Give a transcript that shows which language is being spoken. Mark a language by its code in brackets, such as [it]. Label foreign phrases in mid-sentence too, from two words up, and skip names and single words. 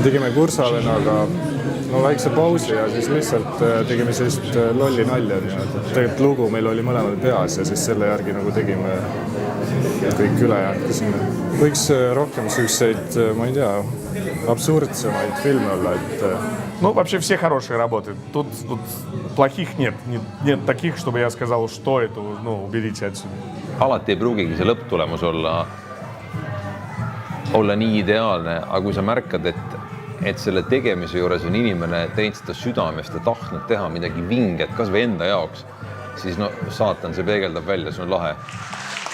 [et] Tegime Kursavenaga väikse pausi ja siis lihtsalt tegime sellist lolli nalja. Tegelikult lugu meil oli mõlemal peas ja siis selle järgi tegime kõik ülejäänud sinna. Võiks rohkem selliseid, ma ei tea, абсурдсemaid filme olla, et... [ru] Вообще все хорошие работы. Тут плохих нет. Нет таких, чтобы я сказал, что это, уберите отсюда. [et] Alati ei pruugigi see lõpptulemus olla nii ideaalne, aga kui sa märkad, et selle tegemise juures on inimene teinud seda südamest ja tahtnud teha midagi vinget, kas või enda jaoks, siis saatan see peegeldab välja, see on lahe.